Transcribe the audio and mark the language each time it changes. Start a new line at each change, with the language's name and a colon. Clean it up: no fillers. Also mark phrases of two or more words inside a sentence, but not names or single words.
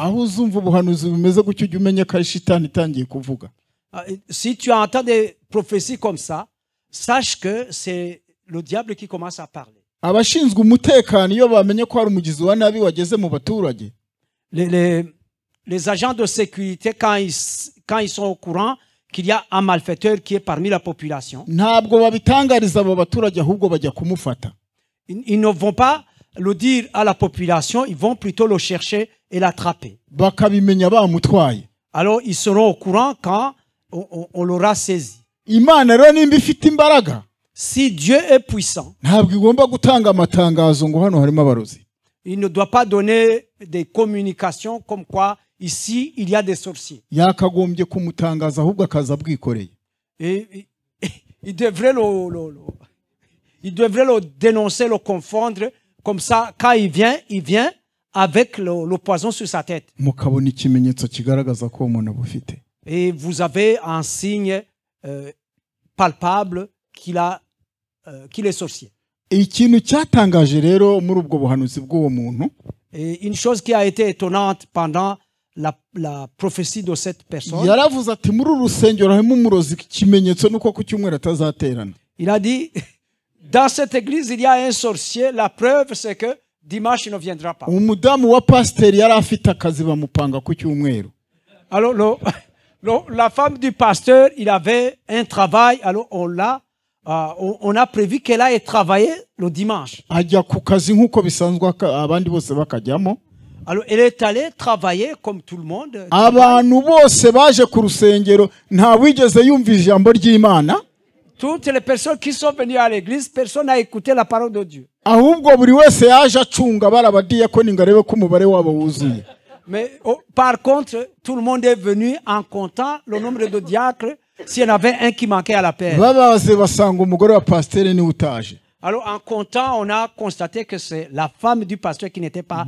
Kinyarwanda: Aho uzumva ubuhanuzi bumeze gutyo ujye umenya ko ari shitani itangiye kuvuga.
French: Si tu entends des prophéties comme ça, sache que c'est le diable qui commence à parler.
Kinyarwanda: Abashinzwe umutekano iyo bamenye ko hari umugizi wa nabi wageze mu baturage,
French: les agents de sécurité, quand ils sont au courant qu'il y a un malfaiteur qui est parmi la population,
Kinyarwanda: ntabwo babitangariza abo baturage, ahubwo bajya kumufata.
French: Ils ne vont pas le dire à la population, ils vont plutôt le chercher et l'attraper.
Kinyarwanda: Bakabimenya bamutwaye.
French: Alors ils seront au courant quand on l'aura saisi.
Kinyarwanda: Imana rero nimba ifite imbaraga,
French: si Dieu est puissant,
Kinyarwanda: ntabwo igomba gutanga amatangazo ngo hano harimo abarozi.
French: Il ne doit pas donner des communications comme quoi ici il y a des sorciers.
Kinyarwanda: Yakagombye kumutangaza ahubwo akaza bwikoreye.
French: Il devrait le dénoncer, le confondre, comme ça quand il vient avec le poison sur sa tête.
Kinyarwanda: Mukabona ikimenyetso kigaragaza ko umuntu abufite.
French: Et vous avez un signe palpable qu'il est sorcier.
Kinyarwanda: Ikintu cyatangaje rero muri ubwo buhanuzi bw'uwo muntu,
French: et une chose qui a été étonnante pendant la prophétie de cette personne,
Kinyarwanda: yaravuze ati muri urusengero harimo umurozi, ikimenyetso nuko ku cyumweru atazaterana.
French: Il a dit dans cette église il y a un sorcier, la preuve c'est que dimanche il ne viendra pas.
Kinyarwanda: Umudamu wa pasiteri yari afite akazi bamupanga ku cyumweru.
French: Alors la femme du pasteur, il avait un travail, alors on a prévu qu'elle aille travailler le dimanche.
Kinyarwanda: Ajya ku kazi nkuko bisanzwe abandi bose bakajyamo.
French: Alors elle est allée travailler comme tout le monde.
Kinyarwanda: Abantu bose baje ku rusengero nta wigeze yumva ijambo ry'Imana.
French: Toutes les personnes qui sont venues à l'église, personne n'a écouté la parole de Dieu.
Kinyarwanda: Ahubwo buri wese yaje acunga barabadiyakoni ngo arebe ko umubare wabo wuzuye.
French: Mais par contre, tout le monde est venu en comptant le nombre de diacres s'il y en avait un qui manquait à l'appel.
Kinyarwanda: Babaze basanga umugore wa pasiteri ni utaje.
French: Alors en comptant, on a constaté que c'est la femme du pasteur qui n'était pas